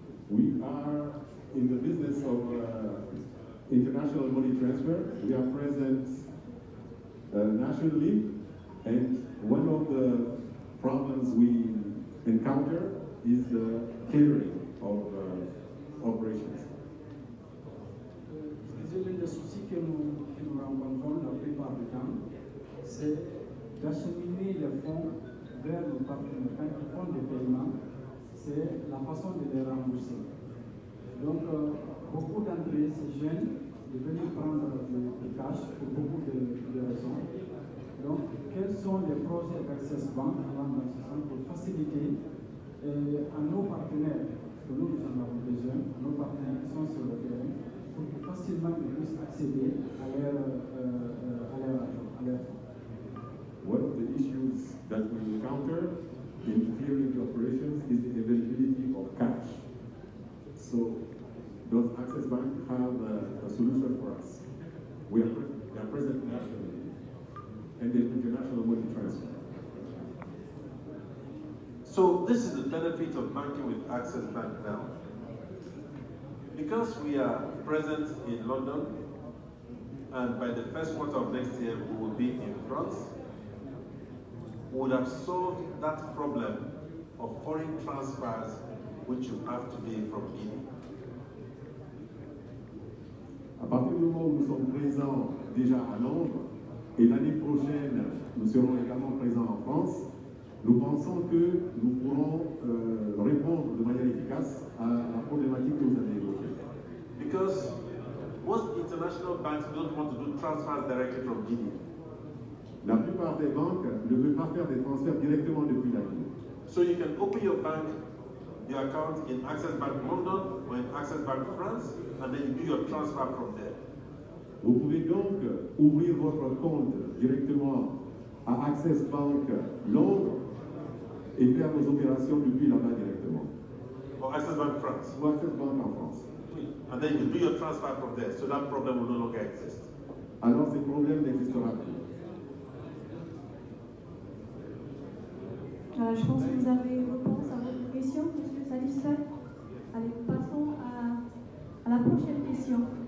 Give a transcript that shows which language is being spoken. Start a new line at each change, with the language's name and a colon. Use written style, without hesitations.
English: We are in the business of international money transfer. We are present nationally, and one of the problems we encounter is the clearing of operations.
French: L'un des soucis que nous rencontrons la plupart du temps, c'est d'acheminer les fonds vers nos partenaires. Quand ils font des paiements, c'est la façon de les rembourser. Donc, beaucoup d'entre eux se gênent de venir prendre du cash pour beaucoup de raisons. Donc, quels sont les projets d'Access Bank allant dans ce sens pour faciliter à nos partenaires, parce que nous en avons besoin, à nos partenaires qui sont sur le terrain, pour que facilement ils puissent accéder à leur fonds.
English: One of the issues that we encounter in clearing the operations is the availability of cash. So, does Access Bank have a solution for us? We are present nationally and the international money transfer. So this is the benefit of banking with Access Bank now. Because we are present in London, and by the first quarter of next year we will be in France, we would have solved that problem of foreign transfers which you have today from Guinea.
French: À partir du moment où nous sommes présents déjà à Londres, et l'année prochaine, nous serons également présents en France, nous pensons que nous pourrons répondre de manière efficace à la problématique que vous avez évoquée.
English: Because most international banks don't want to do transfers directly from Guinea.
French: La plupart des banques ne veulent pas faire des transferts directement depuis la Guinée.
English: So you can open your account in Access Bank London or in Access Bank France, and then you do your transfer from there.
French: Vous pouvez donc ouvrir votre compte directement à Access Bank Londres et faire vos opérations depuis là-bas directement.
English: Or Access Bank France.
French: Ou Access Bank en France.
English: And then you do your transfer from there, so that problem will no longer exist.
French: Alors ces problèmes n'existeront plus. Je pense que vous avez réponse à votre question, monsieur satisfait. Allez, passons à la prochaine question.